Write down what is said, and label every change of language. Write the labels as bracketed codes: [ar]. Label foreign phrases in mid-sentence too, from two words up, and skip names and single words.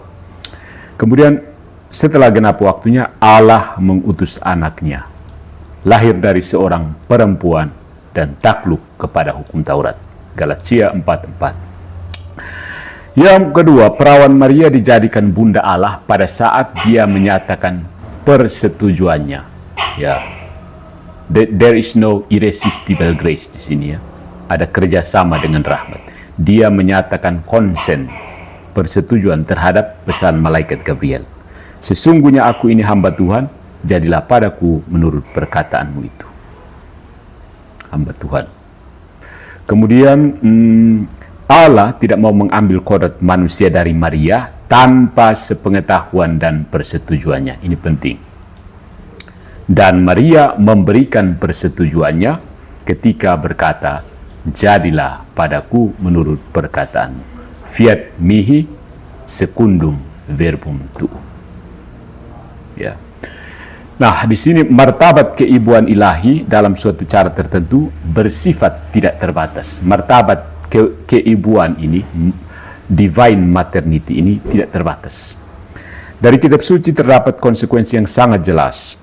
[id] Kemudian setelah genap waktunya, Allah mengutus anaknya, lahir dari seorang perempuan dan takluk kepada hukum Taurat. Galatia 4:4. Yang kedua, perawan Maria dijadikan bunda Allah pada saat dia menyatakan persetujuannya. Ya, [en] there is no irresistible grace [id] di sini ya. Ada kerjasama dengan rahmat. Dia menyatakan konsen, persetujuan terhadap pesan malaikat Gabriel. Sesungguhnya aku ini hamba Tuhan, jadilah padaku menurut perkataanmu itu. Hamba Tuhan. Kemudian Allah tidak mau mengambil kodrat manusia dari Maria tanpa sepengetahuan dan persetujuannya. Ini penting. Dan Maria memberikan persetujuannya ketika berkata, jadilah padaku menurut perkataanmu. [la] Fiat mihi secundum verbum tuum. [id] Ya. Nah, di sini martabat keibuan ilahi dalam suatu cara tertentu bersifat tidak terbatas. Martabat keibuan ini, [en] divine maternity [id] ini tidak terbatas. Dari kitab suci terdapat konsekuensi yang sangat jelas.